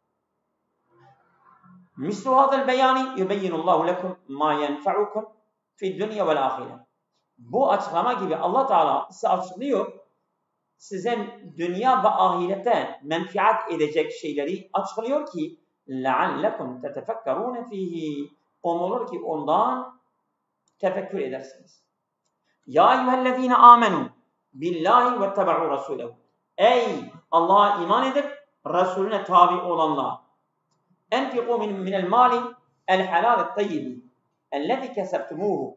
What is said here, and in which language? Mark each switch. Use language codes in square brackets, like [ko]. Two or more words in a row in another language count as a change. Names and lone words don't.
[ar] مثل هذا البيان يبين الله لكم ما ينفعكم في الدنيا والآخرة. [tr] Bu açıklama gibi Allah Teala size açıklıyor. Size dünya ve ahirette menfaat edecek şeyleri açıklıyor ki [ar] لَعَلَّكُمْ تَتَفَكَّرُونَ ف۪يهِ. [tr] Olur ki ondan tefekkür edersiniz. [ar] يا أيها الذين آمنوا بالله واتبعوا رسوله. [tr] Ey Allah'a iman edip Resulüne tabi olanlar. [ar] أنفقوا من المال الحلال الطيب الذي كسبتموه.